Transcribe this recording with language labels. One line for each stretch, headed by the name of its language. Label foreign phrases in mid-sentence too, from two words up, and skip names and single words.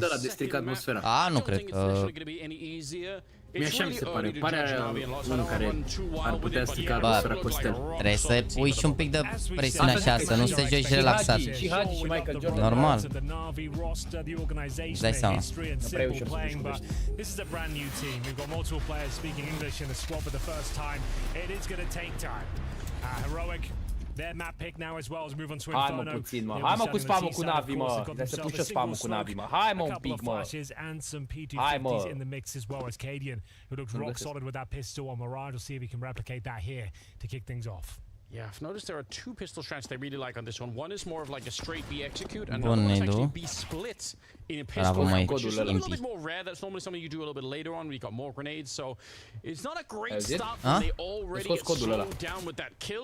Romanian: A, nu cred că... Mie așa mi se pare, pare unul care ar putea strica atmosfera Costel. Trebuie să pui și un pic de presiune așa, să nu se joci relaxat. Și Hagi și Michael Jordan. Normal. Îți dai seama. Nu prea e ușor să descurci.
English: This is a brand new team. We've got multiple players speaking English in the squad for the first time. It is going to take time. Heroic. Their map pick now as well as move on to Inferno.
Romanian: Hai mă puțin, mă. Hai mă cu spamul cu NaVi, mă. Trebuie să pun și spamul cu NaVi, mă. Hai mă un pic, mă. Hai mă.
English: In the mix as well as Cadian, who looks rock solid with that pistol on Mirage. We'll see if he can replicate that here to kick things off. Yeah, I've noticed there are 2 pistol strats they really like on this one. One is more of like a straight B execute, and another one's actually B split in a pistol, which is a little bit more rare. That's normally something you do a little bit later on when you got more grenades. So it's not a great start when they already get slowed down with that kill.